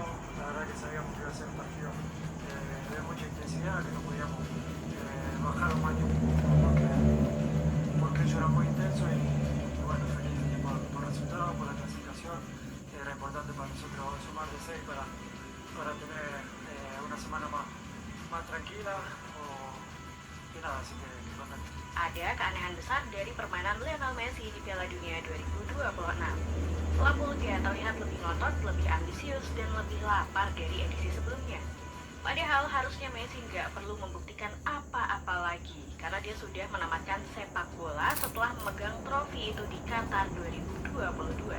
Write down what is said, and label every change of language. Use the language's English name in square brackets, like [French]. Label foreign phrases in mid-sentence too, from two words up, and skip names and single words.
[Spanish] La verdad que sabíamos que iba a ser un partido de mucha intensidad, que no podíamos bajar más ni un punto porque ello era muy intenso y bueno, feliz por el resultado, por la clasificación. Era importante para nosotros sumar de 6 para tener una semana más tranquila y nada, así que contento. [Indonesian] Ada keanehan besar dari permainan Lionel Messi di Piala Dunia 2026. Lapulga terlihat lebih ngotot, lebih ambisius, dan lebih lapar dari edisi sebelumnya. Padahal harusnya Messi nggak perlu membuktikan apa-apa lagi, karena dia sudah menamatkan sepak bola setelah memegang trofi itu di Qatar 2022.